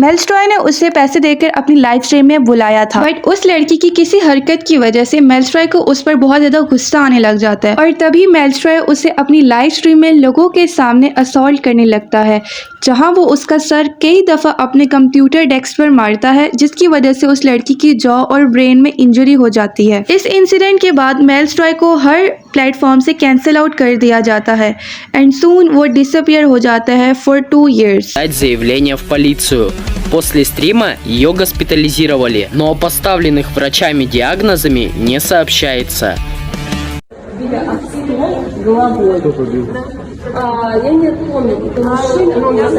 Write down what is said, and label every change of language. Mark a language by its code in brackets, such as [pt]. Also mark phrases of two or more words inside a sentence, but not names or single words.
[hi] मेल्स्ट्रॉय ने उसे पैसे देकर अपनी [en] live stream [hi] में बुलाया था, बट उस लड़की की किसी हरकत की वजह से मेल्स्ट्रॉय को उस पर बहुत ज़्यादा गुस्सा आने लग जाता है, और तभी मेल्स्ट्रॉय उसे अपनी [en] live stream [hi] में लोगों के सामने असॉल्ट करने लगता है, जहां वो उसका सर कई दफ़ा अपने [en] computer desk [hi] पर मारता है, जिसकी वजह से उस लड़की की जॉ और ब्रेन में इंजरी हो जाती है। इस इंसिडेंट के बाद मेल्स्ट्रॉय को हर प्लेटफॉर्म से [en] cancel out [hi] कर दिया जाता है [en] and soon [hi] वो डिसअपियर हो जाता है [en] for 2 years. [ru] Заявление в полицию. После стрима ее госпитализировали, но о поставленных врачами диагнозами не сообщается. Я не помню, это мужчина.